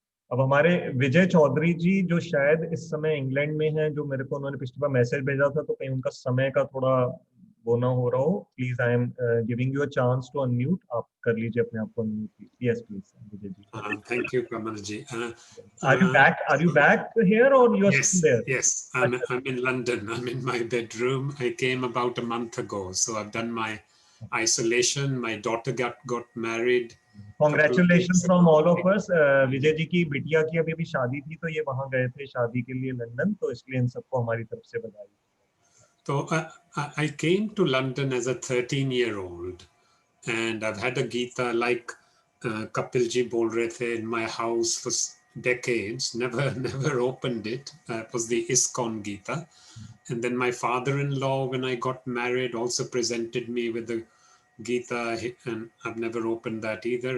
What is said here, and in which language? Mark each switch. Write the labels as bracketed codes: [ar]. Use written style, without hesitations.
[hi] अब हमारे विजय चौधरी जी, जो शायद इस समय इंग्लैंड में हैं, जो मेरे को उन्होंने पिछली बार मैसेज भेजा था, तो कहीं उनका समय का थोड़ा वो ना हो रहा हो, [en] Please I am giving you a chance to unmute. [hi] आप कर लीजिए अपने आप को unmute. [en] Yes please Vijay ji. Thank you, Kamal ji. Are you back? Are you back here or you are still there? Yes. I'm in London. I'm in my bedroom. I came about a month ago, so I've done my isolation. My daughter got married. Congratulations from all of us. [hi] Vijay ji की बिटिया की अभी भी शादी थी, तो ये वहां गए थे शादी के लिए लंदन, तो इसलिए इन सबको हमारी तरफ से बधाई। [en] So I came to London as a 13-year-old, and I've had a Gita like Kapil ji [hi] bol rahe the [en] in my house for decades. Never opened it. It was the ISKCON Gita, and then my father-in-law, when I got married, also presented me with the Gita, and I've never opened that either.